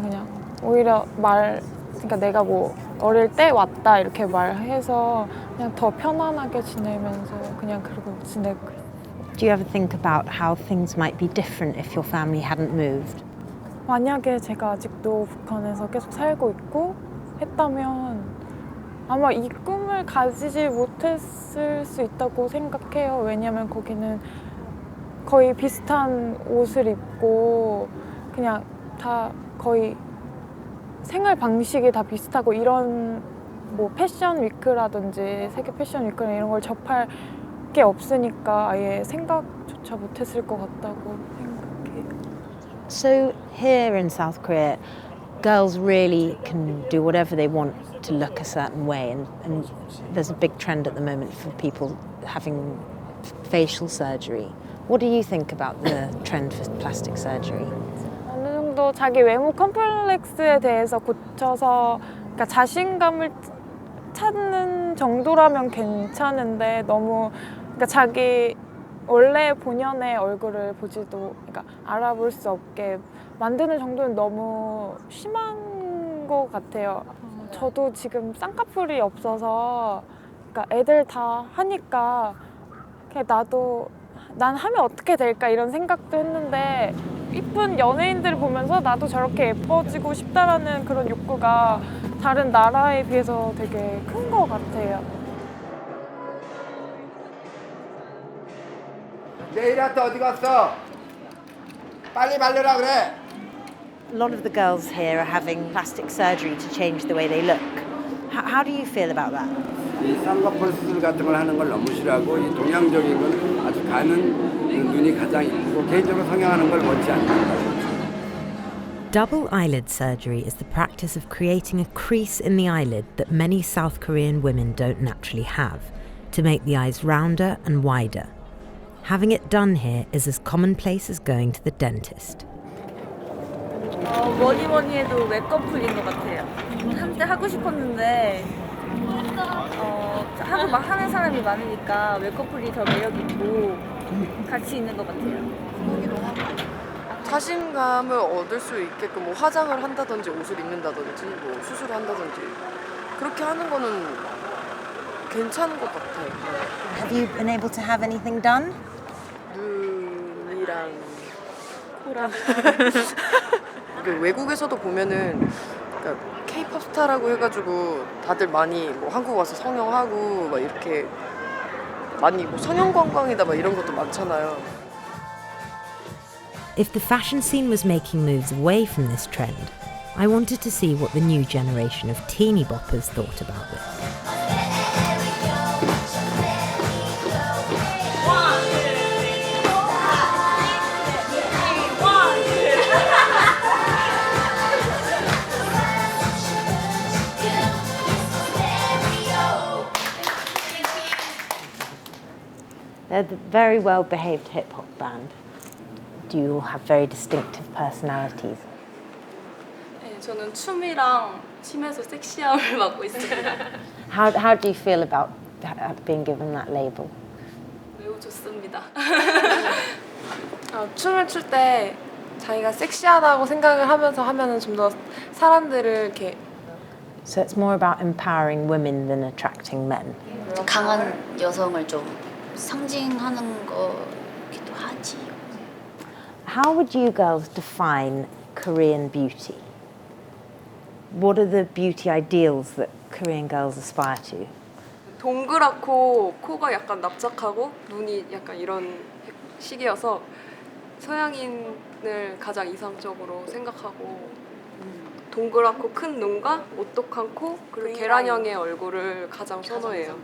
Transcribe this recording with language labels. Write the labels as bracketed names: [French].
[Korean] 그냥 오히려 그러니까 내가 뭐 어릴 때 왔다 이렇게 말해서 그냥 더 편안하게 지내면서 그냥 그러고 지내고 있어요. [English] Do you ever think about how things might be different if your family hadn't moved? [Korean] 만약에 제가 아직도 북한에서 계속 살고 있고 했다면 아마 이 꿈을 가지지 못했을 수 있다고 생각해요. 왜냐면 거기는 거의 비슷한 옷을 입고 그냥 다 거의 생활 방식이 다 비슷하고 이런 뭐 패션 위크라든지 세계 패션 위크나 이런 걸 접할 게 없으니까 아예 생각조차 못했을 것 같다고 생각해요. [English] So here in South Korea, girls really can do whatever they want to look a certain way, and there's a big trend at the moment for people having facial surgery. What do you think about the trend for plastic surgery? [Korean] 어느 정도 자기 외모 컴플렉스에 대해서 고쳐서 그러니까 자신감을 찾는 정도라면 괜찮은데 너무 그러니까 자기 원래 본연의 얼굴을 보지도 그러니까 알아볼 수 없게 만드는 정도는 너무 심한 것 같아요. 저도 지금 쌍꺼풀이 없어서 그러니까 애들 다 하니까 그냥 나도 난 하면 어떻게 될까 이런 생각도 했는데 이쁜 연예인들을 보면서 나도 저렇게 예뻐지고 싶다라는 그런 욕구가 다른 나라에 비해서 되게 큰 것 같아요. 내일한테 어디 갔어? 빨리 말려라 그래. [English] A lot of the girls here are having plastic surgery to change the way they look. How do you feel about that? [Korean] 이 쌍꺼풀 수술 같은 걸 하는 걸 너무 싫어하고 이 동양적인 건 아주 가는 눈이 가장 이쁘고 개인적으로 성형하는 걸 원치 않는다. [English] Double eyelid surgery is the practice of creating a crease in the eyelid that many South Korean women don't naturally have, to make the eyes rounder and wider. Having it done here is as commonplace as going to the dentist. [Korean] 뭐니 해도 웹커플인 것 같아요. 한때 하고 싶었는데 하고 막 하는 사람이 많으니까 웹커플이 더 매력 있고 같이 있는 것 같아요. 자신감을 얻을 수 있게끔 뭐 화장을 한다든지 옷을 입는다든지 뭐 수술을 한다든지 그렇게 하는 거는 괜찮은 것 같아요. [English] Have you been able to have anything done? [Korean] 눈이랑 코랑 외국에서도 보면은 그러니까 K-pop 스타라고 해가지고 다들 많이 뭐 한국 와서 성형하고 막 이렇게 많이 뭐 성형 관광이다 막 이런 것도 많잖아요. [English] If the fashion scene was making moves away from this trend, I wanted to see what the new generation of teeny boppers thought about this. They're a very well-behaved hip-hop band. Do you all have very distinctive personalities? [Korean] 네, 저는 춤이랑 춤에서 섹시함을 맡고 있습니다. [English] How do you feel about being given that label? [Korean] 매우 좋습니다. 춤을 출 때 자기가 섹시하다고 생각을 하면서 하면은 좀 더 사람들을 이렇게. [English] So it's more about empowering women than attracting men. [Korean] 강한 여성을 좀 상징하는 거기도 하지. [English] How would you girls define Korean beauty? What are the beauty ideals that Korean girls aspire to? [Korean] 동그랗고 코가 약간 납작하고 눈이 약간 이런 식이어서 서양인을 가장 이상적으로 생각하고 동그랗고 큰 눈과 오똑한 코 그리고 계란형의 얼굴을 가장 선호해요.